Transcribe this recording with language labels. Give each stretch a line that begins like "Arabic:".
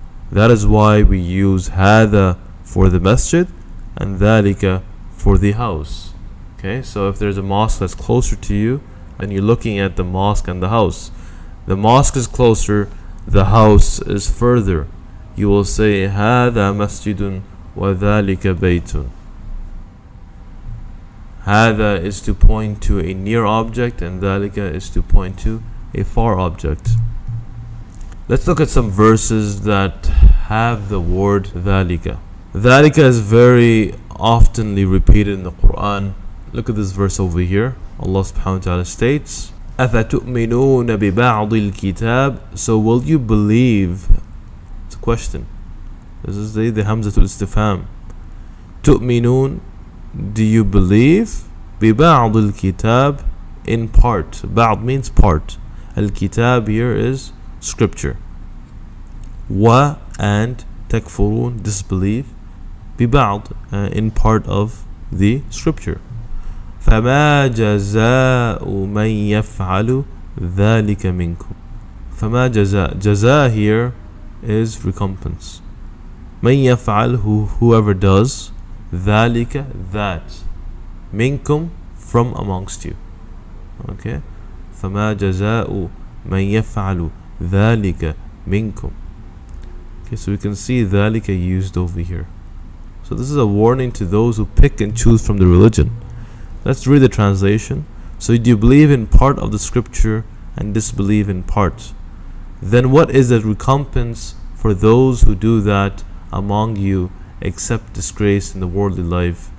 English: That is why we use هذا for the masjid and ذَلِكَ for the house. Okay, so if there's a mosque that's closer to you, then you're looking at the mosque and the house. The mosque is closer, the house is further. You will say
Arabic: هذا مسجد وذلك بيت.
English: هذا is to point to a near object and ذلك is to point to a far object. Let's look at some verses that have the word ذلك. ذلك is very oftenly repeated in the Quran. Look at this verse over here. Allah subhanahu wa ta'ala states,
Arabic: أَفَتُؤْمِنُونَ بِبَعْضِ الْكِتَابِ.
English: So will you believe? It's a question. This is the Hamzatul Istifham. تُؤْمِنُون, do you believe?
Arabic: بِبَعْضِ الْكِتَابِ,
English: in part. بَعْض means part. Al-Kitab here is scripture. Wa and takfurun, disbelieve. بِبَعْض, in part of the scripture.
Arabic: فما جزاء من يفعل ذلك منكم. فما جزاء.
English: Jaza here is recompense.
Arabic: من يفعل,
English: whoever does. ذلك, that. منكم, from amongst you. Okay.
Arabic: فما جزاء من يفعل ذلك منكم.
English: Okay, so we can see ذلك used over here. So this is a warning to those who pick and choose from the religion. Let's read the translation. So do you believe in part of the scripture and disbelieve in part? Then what is the recompense for those who do that among you, except disgrace in the worldly life?